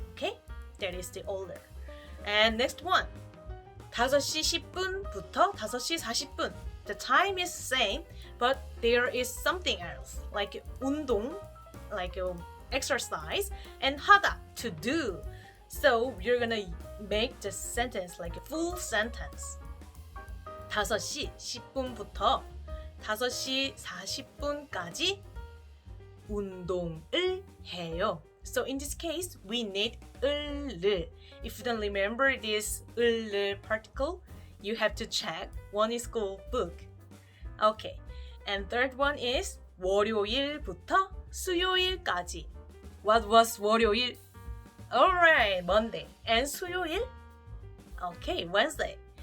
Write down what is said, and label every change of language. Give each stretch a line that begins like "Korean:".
English: Okay? That is the order. And next one.
Korean: 5시 10분부터 5시 40분.
English: The time is same, but there is something else. Like 운동, like exercise, and 하다, to do. So you're gonna make the sentence like a full sentence.
Korean: 5시 10분부터 5시 40분까지 운동을 해요.
English: So in this case, we need 을. If you don't remember this 을 particle, you have to check Wonnie School book. Okay, and third one is
Korean: 월요일부터 수요일까지.
English: What was 월요일? Alright, Monday. And 수요일? Okay, Wednesday.